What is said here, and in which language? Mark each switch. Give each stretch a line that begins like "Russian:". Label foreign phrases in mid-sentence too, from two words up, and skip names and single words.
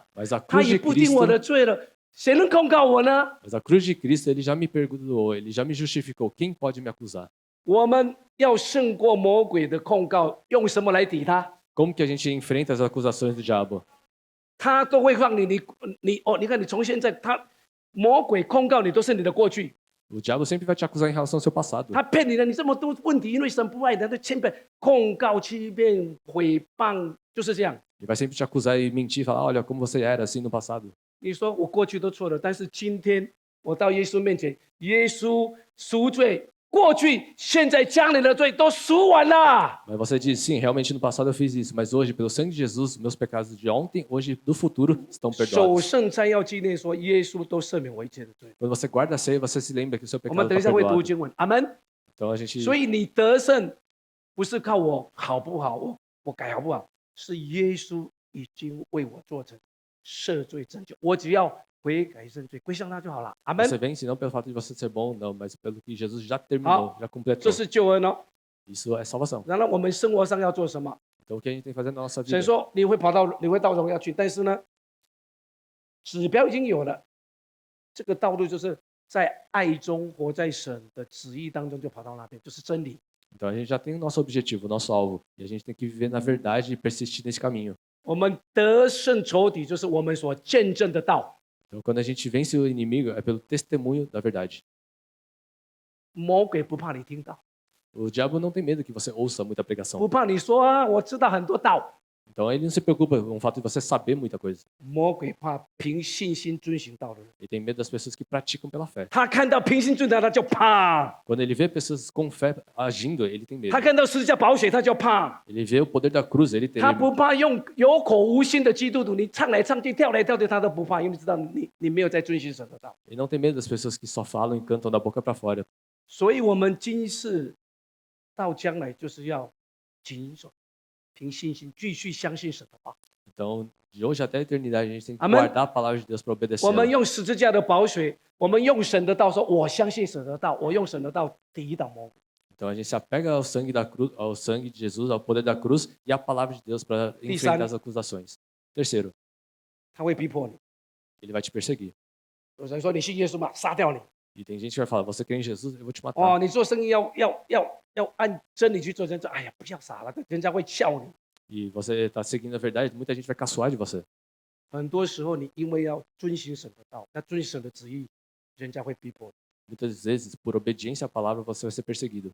Portuguese: Mas a
Chinese: 他
Portuguese: cruz
Chinese: 已
Portuguese: de
Chinese: 不定我的
Portuguese: Cristo,
Chinese: 罪了，谁能控告我呢？
Portuguese: mas a cruz de Cristo, ele já me perdoou, ele já me justificou. Quem pode me acusar?
Chinese: 我们要胜过魔鬼的控告，用什么来抵他？
Portuguese: Como que a gente enfrenta as acusações do diabo?
Chinese: 他都会让你看你从现在魔鬼控告你都是你的过去，
Portuguese: O diabo sempre vai te acusar em relação ao seu passado.
Chinese: 他骗你的，你这么多问题，因为神不爱你，他就千遍控告、欺骗、毁谤，就是这样。
Portuguese: Ele vai sempre te acusar e mentir, falar, olha como você era assim no passado.
Chinese: 你说我过去都错了，但是今天我到耶稣面前，耶稣赎罪，过去、现在、将来的罪都赎完了。
Portuguese: Mas você diz, sim, realmente no passado eu fiz isso, mas hoje, pelo sangue de Jesus, meus pecados de ontem, hoje, do futuro, estão
Chinese: 守
Portuguese: perdoados.
Chinese: 圣餐要纪念说，耶稣都赦免我一切的罪。
Portuguese: Quando você guarda a ceia, você se lembra que o seu
Chinese: 我们
Portuguese: pecado
Chinese: 等一
Portuguese: está
Chinese: 下会读
Portuguese: perdoado.
Chinese: 经文，阿门。
Portuguese: Então a gente...
Chinese: 所以你得胜不是靠我好不好，我改好不好，是耶稣已经为我做成赦罪拯救，我只要悔改认罪，归向他就好了。阿门。
Portuguese: Você vence não pelo fato de você ser bom, não, mas pelo que Jesus já terminou, já
Chinese: 这
Portuguese: completou.
Chinese: 是救恩哦。
Portuguese: Isso é salvação.
Chinese: 然后我们生活上要做什么？
Portuguese: Então o que a gente tem que fazer na nossa
Chinese: 神
Portuguese: vida?
Chinese: 说你会到荣耀去，但是呢，指标已经有了，这个道路就是在爱中活在神的旨意当中，就跑到那边，就是真理。
Portuguese: Então a gente já tem o nosso objetivo, o nosso alvo. E a gente tem que viver na verdade e persistir nesse caminho.
Chinese: 我们得胜仇敌，就是我们所见证的道。
Portuguese: Então, quando a gente vence o inimigo, é pelo testemunho da verdade.
Chinese: 魔鬼不怕你听到，
Portuguese: O diabo não tem medo que você ouça muita
Chinese: 不
Portuguese: pregação.
Chinese: 怕你说啊，我知道很多道。
Portuguese: Então, ele não se preocupa com o fato de você saber muita coisa.
Chinese: 魔鬼怕凭信心遵行道的人，
Portuguese: Ele tem medo das pessoas que praticam pela fé.
Chinese: 他看到凭信遵行他就怕；
Portuguese: Quando ele vê pessoas com fé agindo, ele tem medo.
Chinese: 他看到十字架宝血他就怕。
Portuguese: Ele vê o poder da cruz, ele
Chinese: 他
Portuguese: teme.
Chinese: 不怕用有口无心的基督徒，你唱来唱去、跳来跳去，他都不怕，因为知道你没有在遵行神的道。
Portuguese: Ele não tem medo das pessoas que só falam e cantam da boca para fora.
Chinese: 所以，我们今世到将来就是要谨守，凭信心继续相信神的话。
Portuguese: Então, de hoje até a eternidade, a gente tem que Amém. guardar a palavra de Deus para obedecer.
Chinese: 我们用十字架的宝血，我们用神的道说，我相信神的道，我用神的道抵挡魔鬼。
Portuguese: Então, a gente se apega ao sangue da cruz, ao sangue de Jesus, ao poder da cruz e à palavra de Deus para enfrentar as acusações. Terceiro,
Chinese: 他会逼迫你。
Portuguese: ele vai te perseguir.
Chinese: 有人说你信耶稣嘛，杀掉你。
Portuguese: E tem gente que vai falar: você crê em Jesus, eu vou te matar.
Chinese: 哦，你做生意要按真理去做，人说哎呀不要傻了，人家会笑你。
Portuguese: E você está seguindo a verdade, muita gente vai caçoar de você.
Chinese: 很多时候你因为要遵行神的道，要遵行神的旨意，人家会逼迫你，
Portuguese: Muitas vezes, por obediência à palavra, você vai ser perseguido.